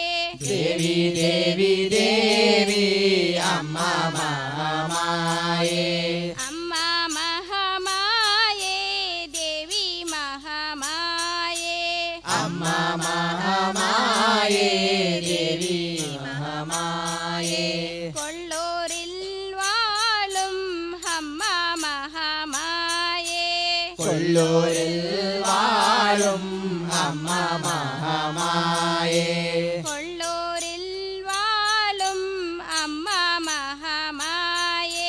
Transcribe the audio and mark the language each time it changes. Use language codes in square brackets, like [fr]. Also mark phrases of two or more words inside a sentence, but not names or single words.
[kn] ದೇವಿ ದೇವಿ ದೇವಿ ಅಮ್ಮ ಮಹಾಮಾಯೆ ಅಮ್ಮ ಮಹಾಮಾಯೆ ದೇವಿ ಮಹಾಮಾಯೆ ಅಮ್ಮ ಮಹಾಮಾಯೆ ದೇವಿ ಮಹಾಮಾಯೆ [ta] கொள்ளோரில்வாழும் அம்மா மகாமாயே கொல்லூரில் வாழும் அம்மா மகாமாயே கொள்ளோரில் வாழும் அம்மா மகாமாயே